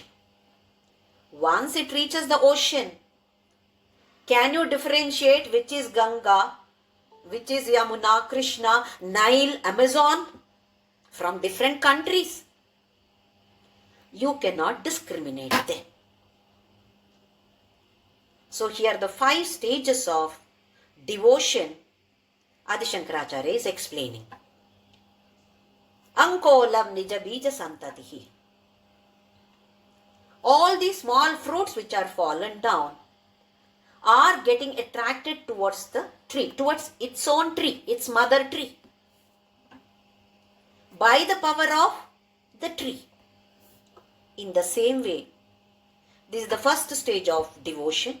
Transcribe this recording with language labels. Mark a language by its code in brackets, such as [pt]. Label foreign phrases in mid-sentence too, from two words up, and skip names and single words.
[en] Once it reaches the ocean, can you differentiate which is Ganga, which is Yamuna, Krishna, Nile, Amazon from different countries? You cannot discriminate them. So here the 5 stages of devotion Adi Shankaracharya is explaining. [sa] अङ्कोलं निज बीज सन्ततिः. [en] All these small fruits which are fallen down are getting attracted towards the tree, towards its own tree, its mother tree, by the power of the tree. In the same way, this is the first stage of devotion.